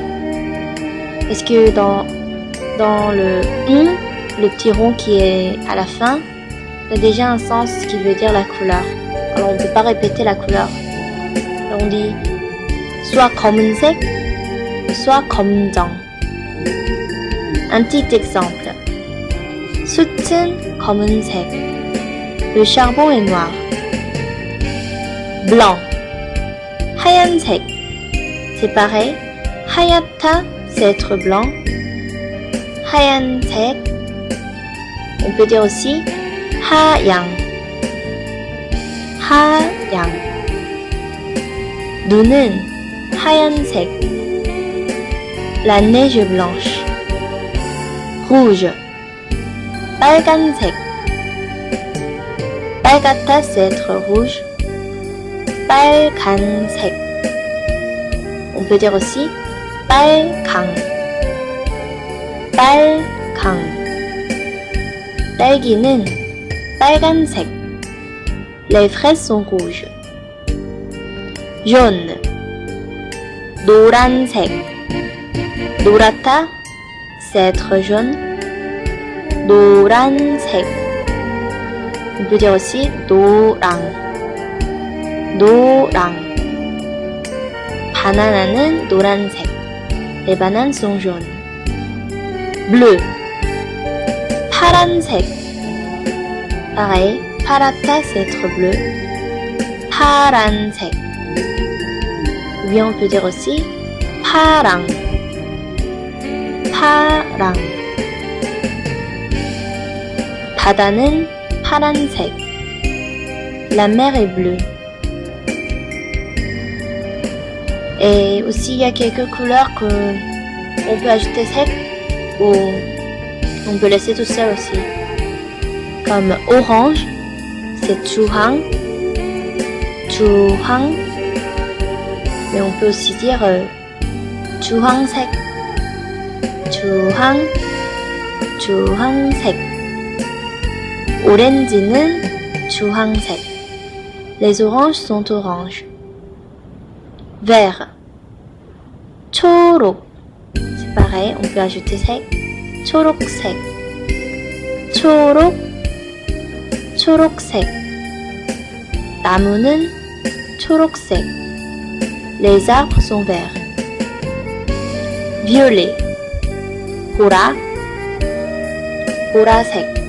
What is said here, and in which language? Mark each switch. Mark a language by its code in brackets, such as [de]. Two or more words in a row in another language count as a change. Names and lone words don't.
[fr] Parce que dans le le petit rond qui est à la fin, il y a déjà un sens qui veut dire la couleur. Alors on ne peut pas répéter la couleur. Alors on dit soit 검은색, soit 검정. Un petit exemple. [ko] 숯은 검은색. [fr] Le charbon est noir. Blanc. 하얀색. C'est pareil. 하얗다, c'est être blanc. 하얀색. On peut dire aussi 하양. [ko] 하양. 눈은 하얀색. [fr] La neige blanche. Rouge. [ko] 빨간색. 빨갛다, [fr] c'est être rouge. 빨간색. On peut dire aussi 빨강. [ko] 빨강. 딸기는 빨간색. [fr] Les fraises sont rouges. jaune. [ko] 노란색. 노랗다, [fr] c'est être jaune. 노란색. On peut dire aussi 노랑. [ko] 노랑. 바나나는 노란색. [fr] Les bananes sont jaunes. bleu. 파란색. Pareil, 파랗다, c'est être bleu. [ko] 파란색. [fr] Ou bien on peut dire aussi 파랑. [ko] 파랑. 바다는 파란색. [fr] La mer est bleue. Et aussi il y a quelques couleurs que on peut ajouter sec ou on peut laisser tout seul aussi. Comme orange, c'est 주황. [ko] 주황. [fr] Mais on peut aussi dire 주황색. [ko] 주황. 주황색. 오렌지는 주황색. [fr] Les oranges sont oranges. Vert. 초록. C'est pareil, on peut ajouter sec. [ko] 초록색. 초록. 초록색. 나무는 초록색. [fr] Les arbres sont verts. Violet. [ko] 보라. 보라색.